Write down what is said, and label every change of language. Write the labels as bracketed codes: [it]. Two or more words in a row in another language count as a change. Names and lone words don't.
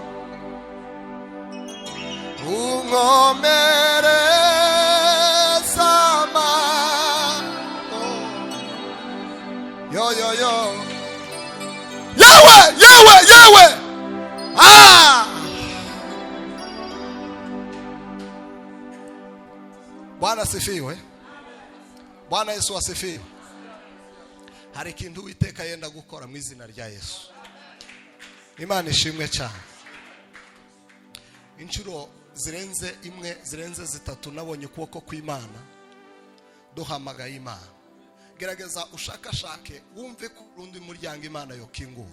[rw] Unkomereza amaboko. [sw] Yo yewe Bwana asifiwe. Bwana Yesu asifiwe. [rw] hari ikintu Uwiteka yenda gukora mu izina rya Yesu. Imana ishimwe cyane. Inshuro zirenze imwe, zirenze zitatu nabonye ukuboko kw'Imana duhamagaye Imana. Gerageza ushakashake wumve ko urundi muryango Imana yokingura.